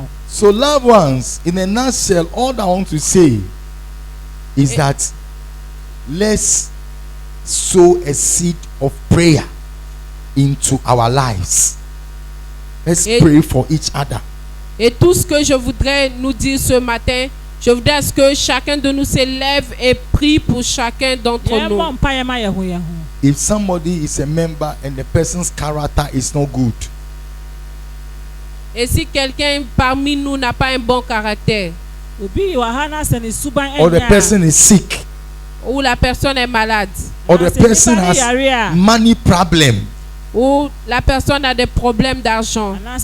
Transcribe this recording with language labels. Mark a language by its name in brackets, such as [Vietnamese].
[English] So loved ones, in a nutshell, all I want to say is that let's sow a seed of prayer into our lives. Let's pray for each other. [French] Et tout ce que je voudrais nous dire ce matin, je voudrais à ce que chacun de nous s'élève et prie pour chacun d'entre nous. [English] If somebody is a member and the person's character is not good, [French] et si quelqu'un parmi nous n'a pas un bon caractère, [English] or the person is sick, [French] ou la personne est malade, [English] or the person has money problem, [French] ou la personne a des problèmes d'argent,